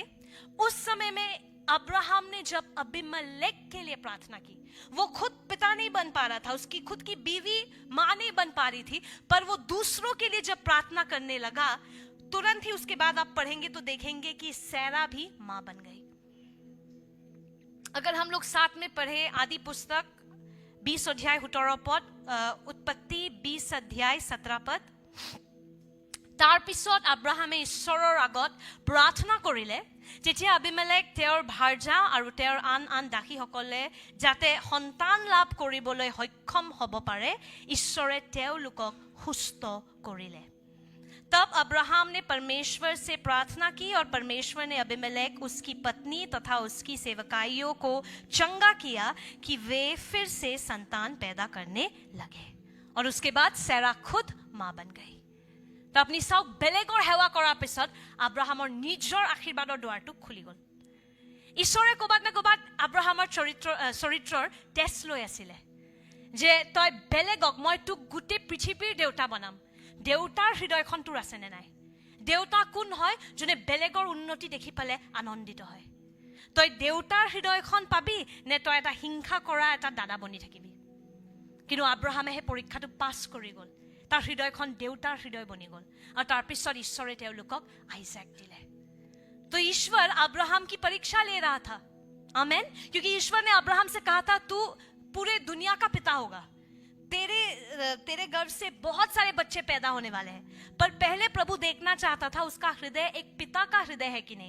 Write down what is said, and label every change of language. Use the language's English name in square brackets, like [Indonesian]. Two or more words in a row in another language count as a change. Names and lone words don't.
[Hindi] उस समय में अब्राहम ने जब अबीमेलेक के लिए प्रार्थना की, वो खुद पिता नहीं बन पा रहा था, उसकी खुद की बीवी माँ नहीं बन पा रही थी, पर वो दूसरों के लिए जब प्रार्थना करने लगा, तुरंत ही उसके बाद आप पढ़ेंगे तो देखेंगे कि सारा भी माँ बन गई। अगर हम लोग साथ में पढ़े आदि पुस्तक 20 [Assamese] অধ্যায় 17 পদ, উৎপত্তি 20 অধ্যায় 17 পদ। তাৰ পিছত আব্ৰাহামে ঈশ্বৰৰ আগত প্ৰাৰ্থনা কৰিলে, যেতিয়া আবিমেলেক তেওঁৰ ভাৰ্যা আৰু তেওঁৰ আন দাসীসকলে যাতে সন্তান লাভ কৰিবলৈ সক্ষম হ'ব পাৰে, ঈশ্বৰে তেওঁলোকক সুস্থ কৰিলে। [Hindi] तब अब्राहम ने परमेश्वर से प्रार्थना की और परमेश्वर ने अबीमेलेक, उसकी पत्नी तथा उसकी सेवकाइयों को चंगा किया कि वे फिर से संतान पैदा करने लगे। और उसके बाद सैरा खुद माँ बन गई। तो अपनी [Assamese] चाওক বেলেগৰ সেৱা কৰাৰ পিছত আব্ৰাহামৰ নিজৰ আশীৰ্বাদৰ দুৱাৰটো খুলি গ'ল। ঈশ্বৰে ক'বাত না ক'বাত আব্ৰাহামৰ চৰিত্ৰৰ টেষ্ট লৈ আছিলে যে তই বেলেগক, মই তোক গোটেই পৃথিৱীৰ দেউতা বনাম। দেউতাৰ হৃদয়খন তোৰ আছে নে নাই? দেউতা কোন হয়? যোনে বেলেগৰ উন্নতি দেখি পালে আনন্দিত হয়। তই দেউতাৰ হৃদয়খন পাবি নে তই এটা হিংসা কৰা এটা দাদা বনি থাকিবি? কিন্তু আব্ৰাহামে সেই পৰীক্ষাটো পাছ কৰি গ'ল। তাৰ হৃদয়খন দেউতাৰ হৃদয় বনি গ'ল আৰু তাৰপিছত ঈশ্বৰে তেওঁলোকক আইজাক দিলে। [Hindi] तो ईश्वर अब्राहम की परीक्षा ले रहा था। आमेन। क्योंकि ईश्वर ने अब्राहम से कहा था तू पूरे दुनिया का पिता होगा, तेरे गर्भ से बहुत सारे बच्चे पैदा होने वाले हैं। पर पहले प्रभु देखना चाहता था उसका हृदय एक पिता का हृदय है कि नहीं।